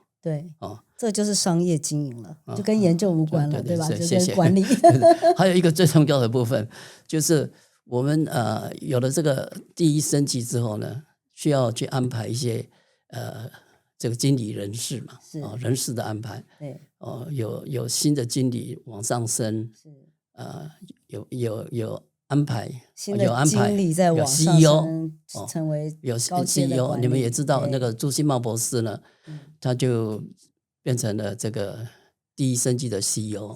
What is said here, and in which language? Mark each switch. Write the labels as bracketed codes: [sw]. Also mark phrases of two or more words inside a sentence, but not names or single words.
[zh] 對，這就是商業經營了，就跟研究無關了，對吧？就跟管理。還有一個最重要的部分，就是我們有了這個第一生技之後呢，需要去安排一些這個經理人事嘛，人事的安排。對，有新的经理往上升，有安排，新的经理在往上升，成為有 CEO。你們也知道，那個朱新茂博士呢，他就變成了這個第一生技的 CEO。